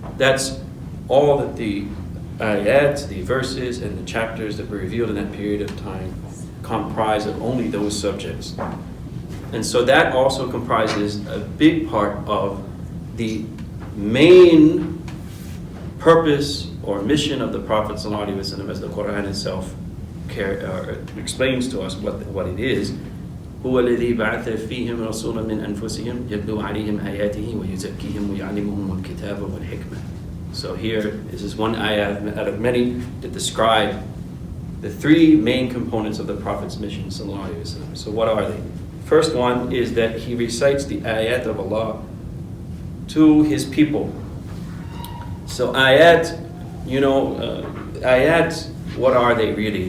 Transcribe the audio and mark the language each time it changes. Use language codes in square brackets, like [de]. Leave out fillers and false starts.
[en] That's all that the ayats, the verses, and the chapters that were revealed in that period of time comprise of only those subjects. And so that also comprises a big part of the main purpose or mission of the Prophet ﷺ, as the Quran itself explains to us what it is. [ar] هو الذي بعث فيهم رسولا من أنفسهم يتلو عليهم آياته ويزكيهم ويعلمهم الكتاب والحكمة. [en] So here, this is one ayah out of many that describe the three main components of the Prophet's mission, sallallahu alaihi wasallam. So what are they? First one is that he recites the ayat of Allah to his people. So ayat, ayat, what are they really?